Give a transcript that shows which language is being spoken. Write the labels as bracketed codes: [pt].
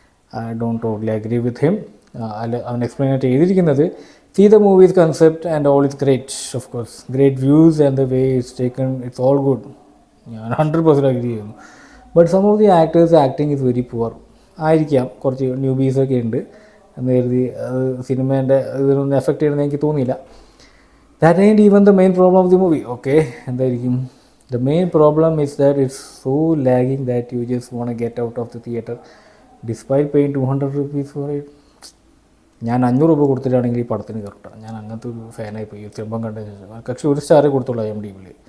[en] I don't totally agree with him. [ml] അവൻ explain ആയിട്ട് എഴുതിയിരിക്കുന്നത്, [en] See the movie's concept and all is great, of course great views and the way it's taken, it's all good. [ml] ഞാൻ 100% agri ചെയ്യുന്നു. [en] But some of the actors acting is very poor. [ml] ആയിരിക്കാം, കുറച്ച് ന്യൂബീസൊക്കെ ഉണ്ട് എന്ന് കരുതി അത് സിനിമേൻ്റെ ഇതിനൊന്നും എഫക്റ്റ് ചെയ്യണമെന്ന് എനിക്ക് തോന്നിയില്ല. [en] That ain't even the main problem of the movie. [ml] Okay, എന്തായിരിക്കും? [en] The main problem is that it's so lagging that you just want to get out of the theatre despite paying 200 rupees for it. [ml] ഞാൻ 500 രൂപ കൊടുത്തിട്ടാണെങ്കിൽ ഈ പടത്തിന് കറക്റ്റാണ്. ഞാൻ അങ്ങനത്തെ ഒരു ഫാനായി പോയി ചെമ്പം കണ്ട ശേഷം. പക്ഷേ 1 സ്റ്റാറേ കൊടുത്തുള്ളൂ IMDb.